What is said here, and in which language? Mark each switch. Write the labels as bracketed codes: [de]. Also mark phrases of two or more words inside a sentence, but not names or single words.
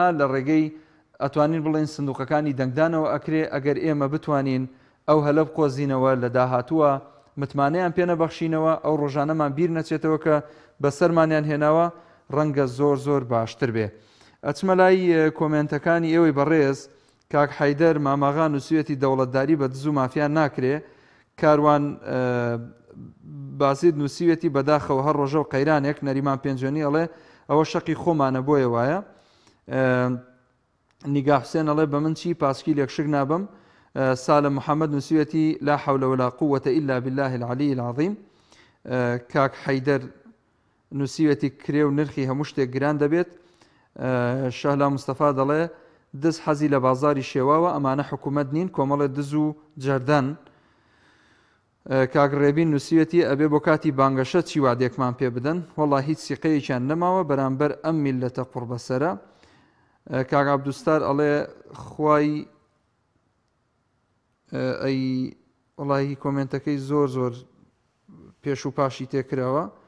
[ckb] لە ڕێگەی ئەتوانین بڵێن سندوقەکانی دەنگدانەوە ئەکرێ ئەگەر ئێمە بتوانین ئەو هەلە بقۆزینەوە لە داهاتووە متمانەیان پێ نەبەخشینەوە ئەو ڕۆژانەمان بیر نەچێتەوە کە بەسەرمانیان هێناوە ڕەنگە زۆر باشتر بێ ئەچمە لای کۆمنتەکانی ئێوەی بەڕێز کاک حەیدەر ماماغان و سوێتی دەوڵەتداری بە دز و مافیان ناکرێ کاروان بازید نووسیوێتی بەداخەوە هەر ڕۆژە و قەیرانێک نەریمان پێنجێنی ئەڵێ ئەوە شەقی خۆمانە بۆیە وایە نیگا حوسێن ئەڵێ بە من چی پاسکی لێک شک نابم سالم محەممەد نووسیوێتی [ar] لا حول ولا قوة إلا بالله العلي العظيم [ckb] کاک حەیدەر نووسیوێتی کرێ و نرخی هەموو شتێک گران دەبێت شەهلا مستەفا دەڵێ دز حەزی لە بازاری شێواوە ئەمانە حکوومەت نین کۆمەڵێ دز و جەردان کاک ڕێبین نووسیوێتی ئەبێ بۆ کاتی بانگەشە چی وادێکمان پێ بدەن وەڵا هیچ سیقەیەکیان نەماوە بەرامبەر ئەم میلەتە قوربەسەرە کاک عەبدوستار ئەڵێ خوای ئەی وڵی کۆمنتەکەی زۆر پێش و پاشی تێکراوە